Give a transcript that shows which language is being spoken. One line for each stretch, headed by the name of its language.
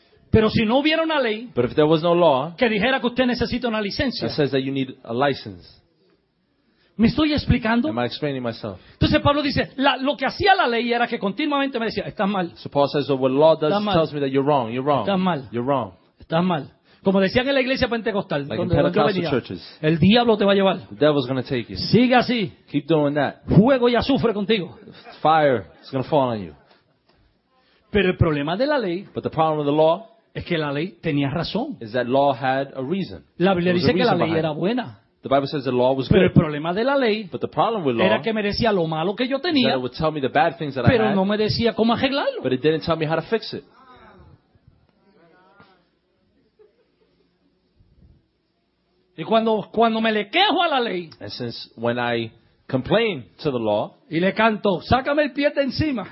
Spanish: Pero si no hubiera una ley,
English: but if there was no law,
Spanish: que dijera que usted necesita una licencia,
English: that says that you need a license.
Spanish: ¿Me estoy explicando?
English: Am I explaining myself?
Spanish: Entonces Pablo dice, lo que hacía la ley era que continuamente me decía, estás mal.
English: So Paul says, what law does tells me that you're wrong, you're wrong.
Spanish: Estás mal.
English: You're wrong.
Spanish: Estás mal. Como decían en la iglesia pentecostal,
English: like in Pentecostal churches,
Spanish: el diablo te va a llevar.
English: The devil's gonna take you.
Spanish: Sigue así.
English: Keep doing that.
Spanish: Fuego y azufre contigo.
English: Fire is gonna fall on you.
Spanish: Pero el problema de la ley,
English: but the problem of the law,
Spanish: es que la ley tenía razón.
English: Is that law had a reason.
Spanish: La Biblia dice que la ley era buena.
English: The Bible says the law was
Spanish: pero
English: good.
Spanish: El problema de la ley,
English: but the problem with law,
Spanish: era que me decía lo malo que yo tenía,
English: is that it would tell me the bad things that I had,
Spanish: pero no me decía cómo arreglarlo.
English: But it didn't tell me how to fix it.
Spanish: Y cuando me le quejo a la ley,
English: and since when I complain to the law,
Spanish: y le canto, sácame el pie de encima,